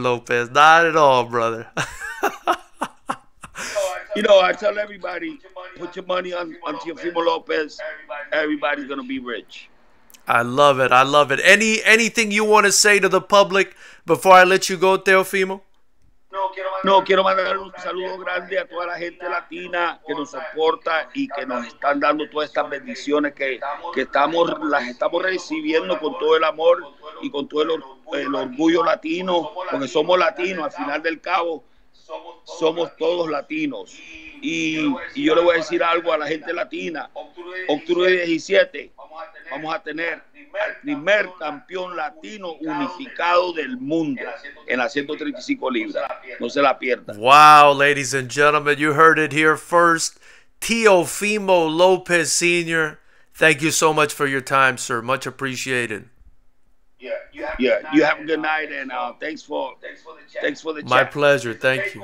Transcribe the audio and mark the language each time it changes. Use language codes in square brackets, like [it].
[en] Lopez. Not at all, brother. I tell everybody, put your money on Teofimo Lopez. Everybody's going to be rich. I love it. Anything you want to say to the public before I let you go, Teofimo? [es] No, quiero mandar un saludo grande a toda la gente latina que nos soporta y que nos están dando todas estas bendiciones que las estamos recibiendo con todo el amor y con todo el orgullo latino, porque somos latinos, al final del cabo somos todos latinos. Y yo le voy a decir algo a la gente latina. Octubre 17 vamos a tener al primer campeón latino unificado del mundo en las 135 libras. No se la pierdan. [en] Wow, ladies and gentlemen, you heard it here first. Teofimo Lopez Sr., thank you so much for your time, sir. Much appreciated. You have a good night, and thanks for the chat. My pleasure. Thank you.